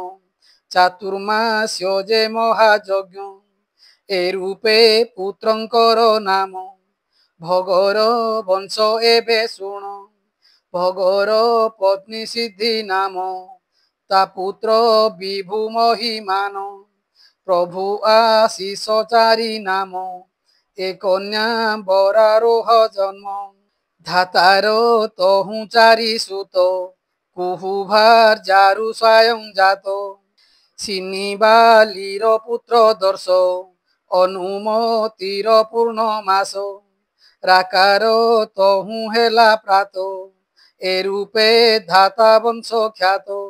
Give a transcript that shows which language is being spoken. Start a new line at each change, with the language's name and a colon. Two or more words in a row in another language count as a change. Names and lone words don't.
Odia: ଚାତୁର୍ମାସ୍ୟ ଯେ ମହାଯଜ୍ଞ ଏ ରୂପେ ପୁତ୍ରଙ୍କର ନାମ ଭଗର ବଂଶ ଏବେ ଶୁଣ ଭଗର ପତ୍ନୀ ସିଦ୍ଧି ନାମ ତା ପୁତ୍ର ବିଭୁ ମହିମାନ ପ୍ରଭୁ ଆଶିଷ ଚାରି ନାମ ଏ କନ୍ୟା ବରାରୋହ ଜନ୍ମ ଧାତାର ତହୁଁ ଚାରି ସୁତ କୁହୁଭାର ଯାରୁ ସ୍ୱୟଂ ଜାତ ସିନୀବାଳୀର ପୁତ୍ର ଦର୍ଶ ଅନୁମତିର ପୂର୍ଣ୍ଣ ମାସ ରାକାର ତହୁଁ ହେଲା ପ୍ରାତ ଏ ରୂପେ ଧାତା ବଂଶ ଖ୍ୟାତ